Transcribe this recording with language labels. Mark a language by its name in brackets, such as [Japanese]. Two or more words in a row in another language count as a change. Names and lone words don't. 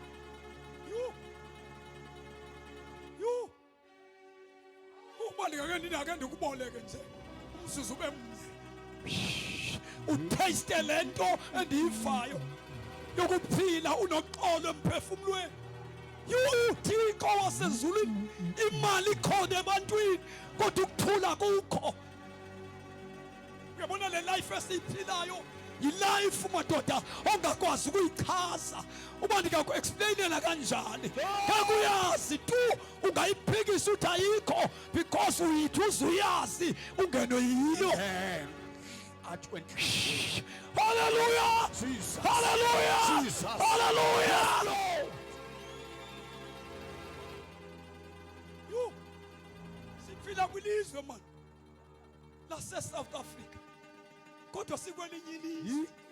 [Xhosa] Ubalika ndinake ndikuboleke nje umzuzu ube mnye. Utaste lento endiyivayo yokuphila unoxolo emphefumulweni. Uthixo wasezulwini, imali ikhona ebantwini kodwa ukuthula kukho. Uyabona le life esiyiphilayo yilife madoda ongakwazi ukuyichaza. Uba ndikaku-explainela kanjani ngeke uyazi tu, ungayiphikisa uthi ayikho because uyithi uzuyazi ungenwe yiyo. Hallelujah! Hallelujah! Hallelujah! Siphila kwilizwe man lase-South Africa kodwa sikwelinye ilizwe.